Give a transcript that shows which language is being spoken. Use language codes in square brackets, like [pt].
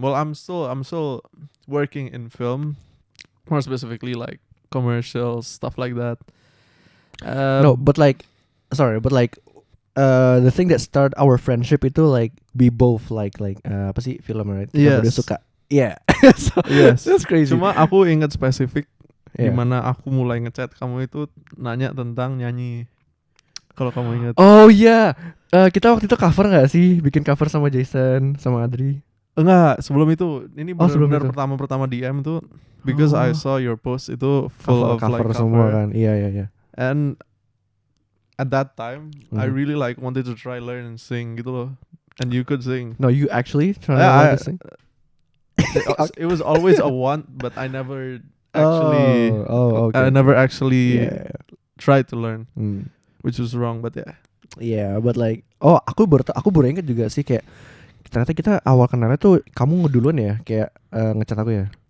[en] Well, I'm still working in film, more specifically like commercials, stuff like that. No, but like, the thing that started our friendship [id] itu [en] like we both like [id] apa sih, [en] film, right? [id] Kita udah suka. [en] Yeah. So, yes. That's crazy. [id] Cuma aku ingat spesifik dimana aku mulai ngechat kamu itu nanya tentang nyanyi. Kalau kamu ingat. Oh iya, kita waktu itu cover nggak sih? Bikin cover sama Jason, sama Adri. Enggak, sebelum itu. Ini benar-benar pertama DM tuh, [en] because I saw your post [id] itu [en] full of cover like [id] semua kan. Iya. [en] And at that time, I really like wanted to try learn and sing [id] gitu loh. [en] And you could sing. No, you actually trying to learn to sing? It was always a want, but I never actually. Okay. I never actually tried to learn, which was wrong. But yeah. Yeah, but like, [id] aku baru ingat juga sih, kayak ternyata kita awal kenalnya tuh kamu ngeduluan ya, kayak ngechat aku ya.